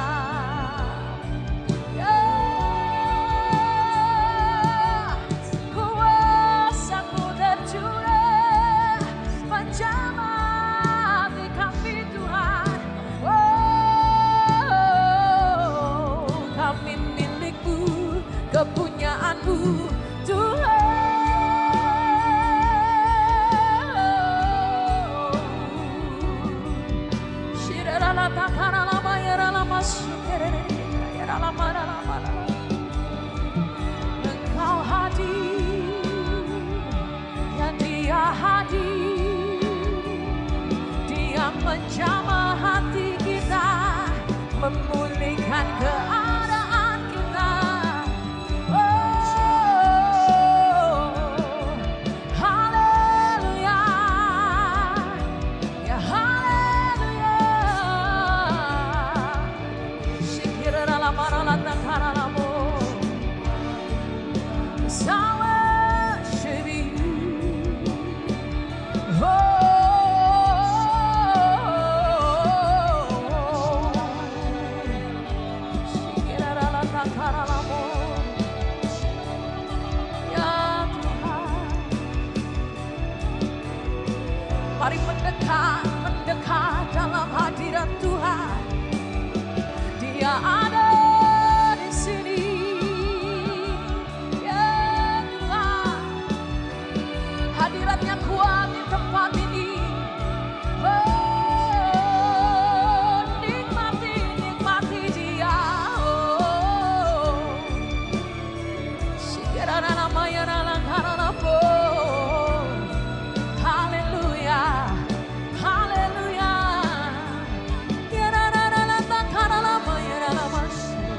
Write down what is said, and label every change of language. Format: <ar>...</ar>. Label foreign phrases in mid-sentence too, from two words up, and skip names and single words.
<id>Yeah. Kuasa-Mu tercurah, menjamah di kami Tuhan. Oh, kami milik-Mu, kepunyaan-Mu Tuhan. Shiralatakaralama yaralama shikerere yaralama ralama. Engkau hadir, ya Dia hadir, Dia menjamah hati kita, memulihkan keadaan kita. Oh, haleluya, ya haleluya. Shikiraralamaralatakaralamo.</id> <en>Yes, I worship you. Shikiraralatakaralamo.</en> <id>Ya Tuhan, mari mendekat dalam hadirat Tuhan. Dia ada di sini. Ya Tuhan, hadiratnya kuat di tempat ini. Oh, nikmati Dia. Oh, shikiraralamayaralakaralamo. Haleluya, haleluya. Yarararalatakaralamo, yaralamashi.</id>